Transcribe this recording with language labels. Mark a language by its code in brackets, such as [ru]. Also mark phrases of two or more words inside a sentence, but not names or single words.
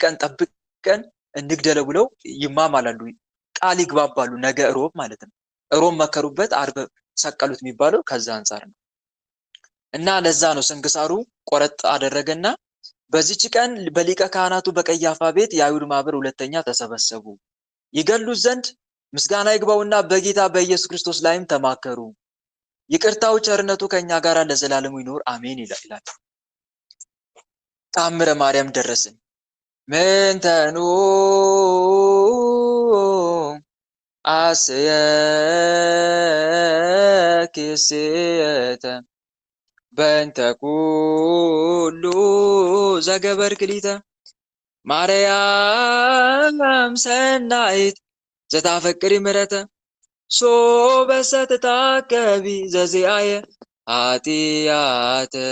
[am] ቀን ጠብቀን እንግደለው ብለው ይማማላሉ፣ ቃል ይግባባሉ። ነገ ሮብ ማለት ነው። ሮብ መከሩበት፣ ዓርብ ሰቀሉት የሚባለው ከዛ አንፃር ነው። እና ለዛ ነው ስንክሳሩ ቆረጥ አደረገና በዚች ቀን በሊቀ ካህናቱ በቀያፋ ቤት የአይሁድ ማህበር ሁለተኛ ተሰበሰቡ። ይገሉት ዘንድ ምስጋና ይግባውና በጌታ በኢየሱስ ክርስቶስ ላይም ተማከሩ። ይቅርታው ቸርነቱ ከኛ ጋር ለዘላለሙ ይኖር አሜን ይላል። ተአምረ ማርያም ደረስን። [gez] ምንተኑ አስየክስየተ በእንተ ኩሉ ዘገበርክሊተ ማርያም ሰናይት ዘታፈቅሪ ምሕረተ ሶበሰ ትታቀቢ ዘዚአየ ኃጢአተ